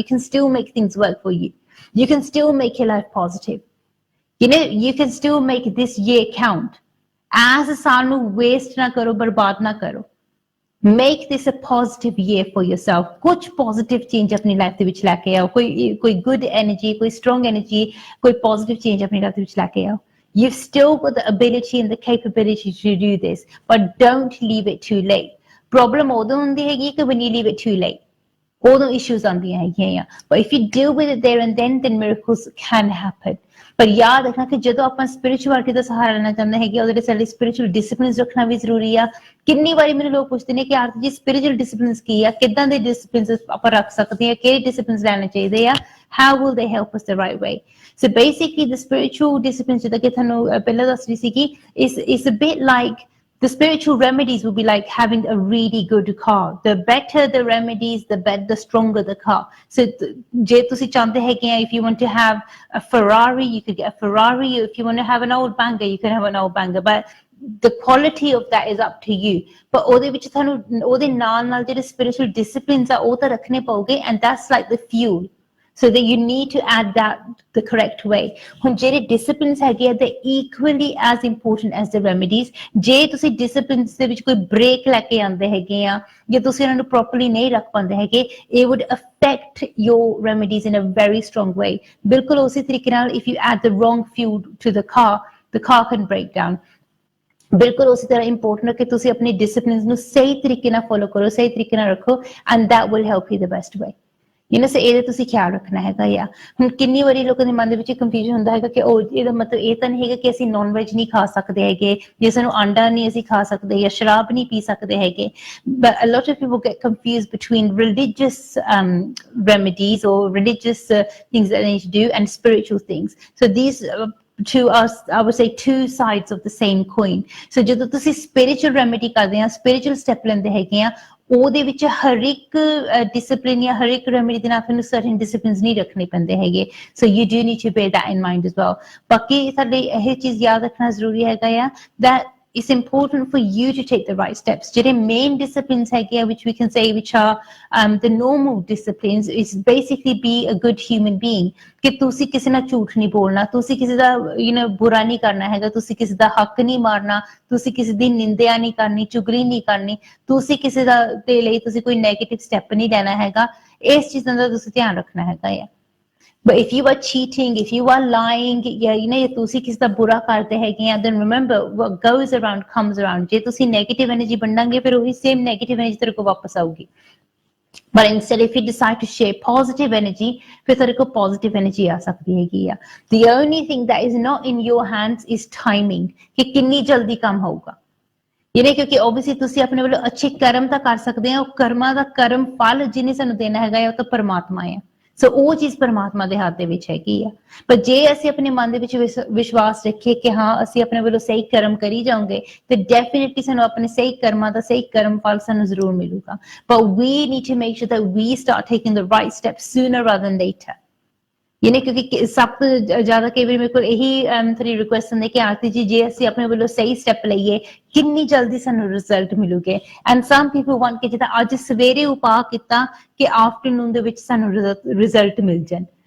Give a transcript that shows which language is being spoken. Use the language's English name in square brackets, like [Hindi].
[English] You can still make things work for you. You can still make your life positive. You can still make this year count. [Punjabi] As ਸਾਲ ਨੂੰ waste ਨਾ ਕਰੋ, ਬਰਬਾਦ ਨਾ ਕਰੋ. [English] Make this a positive year for yourself. [Punjabi] ਕੁਝ positive change ਆਪਣੀ life ਦੇ ਵਿੱਚ ਲੈ ਕੇ ਆਓ. ਕੋਈ good energy, ਕੋਈ strong energy, ਕੋਈ positive change ਆਪਣੀ ਲਾਈਫ ਦੇ ਵਿੱਚ ਲੈ ਕੇ ਆਓ. [English] You've still got the ability and the capability to do this, but don't leave it too late. Problem [Punjabi] ਉਦੋਂ ਹੁੰਦੀ ਹੈਗੀ ਕਿ [English] when you leave it too late. [Punjabi] ਉਦੋਂ issues ਆਉਂਦੀਆਂ ਹੈਗੀਆਂ. [English] But if you deal with it there and then miracles can happen. [Punjabi] ਪਰ ਯਾਦ ਰੱਖਣਾ ਕਿ ਜਦੋਂ ਆਪਾਂ ਸਪਿਰਿਚੁਅਲਿਟੀ ਦਾ ਸਹਾਰਾ ਲੈਣਾ ਚਾਹੁੰਦੇ ਹੈਗੇ, ਉਹਦੇ ਲਈ ਸਾਡੇ ਸਪਿਰਿਚੁਅਲ ਡਿਸਿਪਲਿਨਸ ਰੱਖਣਾ ਵੀ ਜ਼ਰੂਰੀ ਆ. ਕਿੰਨੀ ਵਾਰੀ ਮੈਨੂੰ ਲੋਕ ਪੁੱਛਦੇ ਨੇ ਕਿ ਆਰਤੀ ਜੀ ਸਪਿਰਿਚੁਅਲ ਡਿਸਿਪਲਿਨਸ ਕੀ ਆ, ਕਿੱਦਾਂ ਦੇ ਡਿਸਿਪਲਿਨਸ ਆਪਾਂ ਰੱਖ ਸਕਦੇ ਆ, ਕਿਹੜੇ ਡਿਸਿਪਲਿਨਸ ਲੈਣੇ ਚਾਹੀਦੇ ਆ, [English] how will they help us the right way. So basically the spiritual disciplines [Punjabi] ਜਿੱਦਾਂ ਕਿ ਤੁਹਾਨੂੰ ਪਹਿਲਾਂ ਦੱਸ ਰਹੀ ਸੀ ਕਿ [English] it's a bit like the spiritual remedies will be like having a really good car. The better the remedies, the stronger the car. So [Punjabi] ਜੇ ਤੁਸੀਂ ਚਾਹੁੰਦੇ ਹੈਗੇ ਆ, [English] if you want to have a Ferrari, you could get a Ferrari. If you want to have an old banger, you can have an old banger. But the quality of that is up to you. [Punjabi] ਪਰ ਉਹਦੇ ਵਿੱਚ ਤੁਹਾਨੂੰ ਉਹਦੇ ਨਾਲ ਜਿਹੜੇ spiritual disciplines ਆ ਉਹ ਤਾਂ ਰੱਖਣੇ ਪਊਗੇ, [English] and that's like the fuel. so that you need to add that the correct way. [Punjabi] ਹੁਣ ਜਿਹੜੇ [English] disciplines ਹੈਗੇ ਆ they equally as important as the remedies. [Punjabi] ਜੇ ਤੁਸੀਂ disciplines ਦੇ ਵਿੱਚ ਕੋਈ break ਲੈ ਕੇ ਆਉਂਦੇ ਹੈਗੇ ਆ ਜਾਂ ਤੁਸੀਂ ਉਹਨਾਂ ਨੂੰ properly ਨਹੀਂ ਰੱਖ ਪਾਉਂਦੇ ਹੈਗੇ, [English] it would affect your remedies in a very strong way. [Punjabi] ਬਿਲਕੁਲ ਉਸੇ ਤਰੀਕੇ ਨਾਲ [English] if you add the wrong fuel to the car can break down. [Punjabi] ਬਿਲਕੁਲ ਉਸੇ ਤਰ੍ਹਾਂ ਇੰਪੋਰਟੈਂਟ ਹੈ ਕਿ ਤੁਸੀਂ ਆਪਣੇ ਡਿਸਪਲਿਨਸ ਨੂੰ ਸਹੀ ਤਰੀਕੇ ਨਾਲ ਫੋਲੋ ਕਰੋ, ਸਹੀ ਤਰੀਕੇ ਨਾਲ ਰੱਖੋ, and [English] that will help you the best way. [Punjabi] ਸੋ ਇਹਦੇ ਤੁਸੀਂ ਖਿਆਲ ਰੱਖਣਾ ਹੈਗਾ ਆ। ਹੁਣ ਕਿੰਨੀ ਵਾਰੀ ਲੋਕਾਂ ਦੇ ਮਨ ਦੇ ਵਿੱਚ ਕੰਫਿਊਜ਼ਨ ਹੁੰਦਾ ਹੈਗਾ ਕਿ ਉਹ ਇਹਦਾ ਮਤਲਬ ਇਹ ਤਾਂ ਨਹੀਂ ਹੈਗਾ ਕਿ ਅਸੀਂ ਨੌਨ ਵੈਜ ਨਹੀਂ ਖਾ ਸਕਦੇ ਹੈਗੇ, ਜੇ ਸਾਨੂੰ ਆਂਡਾ ਨਹੀਂ ਅਸੀਂ ਖਾ ਸਕਦੇ ਜਾਂ ਸ਼ਰਾਬ ਨਹੀਂ ਪੀ ਸਕਦੇ ਹੈਗੇ। [English] But a lot of people get confused between religious remedies or religious things that they need to do and spiritual things. So these to us, I would say, two sides of the same coin. [Punjabi] So ਜਦੋਂ ਤੁਸੀਂ spiritual remedy ਕਰਦੇ ਆ, spiritual step ਲੈਂਦੇ ਹੈਗੇ ਆ, ਉਹਦੇ ਵਿੱਚ ਹਰ ਇੱਕ discipline ਜਾਂ ਹਰ ਇੱਕ remedy ਦੇ ਨਾਲ ਤੁਹਾਨੂੰ certain disciplines ਨਹੀਂ ਰੱਖਣੇ ਪੈਂਦੇ ਹੈਗੇ। [English] So you do need to bear that in mind as well. [Punjabi] ਬਾਕੀ ਸਾਡੇ ਇਹ ਚੀਜ਼ ਯਾਦ ਰੱਖਣਾ ਜ਼ਰੂਰੀ ਹੈਗਾ ਆ [English] that it's important for you to take the right steps. ਜਿਹੜੇ main disciplines ਹੈਗੇ ਆ which we can say which are the normal disciplines is basically be a good human being. [Punjabi] ਕਿ ਤੁਸੀਂ ਕਿਸੇ ਨਾਲ ਝੂਠ ਨਹੀਂ ਬੋਲਣਾ, ਤੁਸੀਂ ਕਿਸੇ ਦਾ ਬੁਰਾ ਨਹੀਂ ਕਰਨਾ ਹੈਗਾ, ਤੁਸੀਂ ਕਿਸੇ ਦਾ ਹੱਕ ਨਹੀਂ ਮਾਰਨਾ, ਤੁਸੀਂ ਕਿਸੇ ਦੀ ਨਿੰਦਿਆ ਨਹੀਂ ਕਰਨੀ, ਚੁਗਲੀ ਨਹੀਂ ਕਰਨੀ, ਤੁਸੀਂ ਕਿਸੇ ਦੇ ਲਈ ਤੁਸੀਂ ਕੋਈ ਨੈਗੇਟਿਵ ਸਟੈਪ ਨਹੀਂ ਲੈਣਾ ਹੈਗਾ। ਇਸ ਚੀਜ਼ਾਂ ਦਾ ਤੁਸੀਂ ਧਿਆਨ ਰੱਖਣਾ ਹੈਗਾ ਆ। [English] But if you are cheating, if you are lying, [Punjabi] ਤੁਸੀਂ ਕਿਸੇ ਦਾ ਬੁਰਾ ਕਰਦੇ ਹੈਗੇ ਆ, [English] then remember what goes around comes around. [Punjabi] ਜੇ ਤੁਸੀਂ negative energy ਬਣਾਂਗੇ ਫਿਰ ਉਹੀ same negative energy ਤੇਰੇ ਕੋਲ ਵਾਪਸ ਆਊਗੀ। [English] But instead if you decide to share positive energy, [Punjabi] ਫਿਰ ਤੇਰੇ ਕੋਲ positive energy ਆ ਸਕਦੀ ਹੈਗੀ ਆ। [English] The only thing that is not in your hands is timing, [Punjabi] ਕਿ ਕਿੰਨੀ ਜਲਦੀ ਕੰਮ ਹੋਊਗਾ। ਕਿਉਂਕਿ obviously ਤੁਸੀਂ ਆਪਣੇ ਵੱਲੋਂ ਅੱਛੇ ਕਰਮ ਤਾਂ ਕਰ ਸਕਦੇ ਆ, ਉਹ ਕਰਮਾਂ ਦਾ ਕਰਮ ਫਲ ਜਿਹਨੇ ਸਾਨੂੰ ਦੇਣਾ ਹੈਗਾ ਉਹ ਤਾਂ ਪਰਮਾਤਮਾ ਆ। ਸੋ ਉਹ ਚੀਜ਼ ਪਰਮਾਤਮਾ ਦੇ ਹੱਥ ਦੇ ਵਿੱਚ ਹੈਗੀ ਆ। ਪਰ ਜੇ ਅਸੀਂ ਆਪਣੇ ਮਨ ਦੇ ਵਿੱਚ ਵਿਸ਼ਵਾਸ ਰੱਖੀਏ ਕਿ ਹਾਂ ਅਸੀਂ ਆਪਣੇ ਵੱਲੋਂ ਸਹੀ ਕਰਮ ਕਰੀ ਜਾਵਾਂਗੇ ਤੇ ਡੈਫੀਨਿਟਲੀ ਸਾਨੂੰ ਆਪਣੇ ਸਹੀ ਕਰਮਾਂ ਦਾ ਸਹੀ ਕਰਮ ਫਲ ਸਾਨੂੰ ਜ਼ਰੂਰ ਮਿਲੂਗਾ। [English] But we need to make sure that we start taking the right steps sooner rather than later. [Punjabi] ਕਿਉਂਕਿ ਸਭ ਤੋਂ ਜ਼ਿਆਦਾ ਕਈ ਵਾਰੀ ਮੇਰੇ ਕੋਲ ਇਹੀ ਥੋੜੀ ਰਿਕੁਐਸਟ ਹੁੰਦੀ ਕਿ ਆਰਤੀ ਜੀ ਜੇ ਅਸੀਂ ਆਪਣੇ ਵੱਲੋਂ ਸਹੀ ਸਟੈਪ ਲਈਏ ਕਿੰਨੀ ਜਲਦੀ ਸਾਨੂੰ result ਮਿਲੂਗੇ। [English] and some people want [Punjabi] ਕਿ ਜਿੱਦਾਂ ਅੱਜ ਸਵੇਰੇ ਉਪਾਅ ਕੀਤਾ ਕਿ ਆਫਟਰਨੂਨ ਦੇ ਵਿੱਚ ਸਾਨੂੰ ਰਿਜ਼ਲਟ ਮਿਲ ਜਾਣ।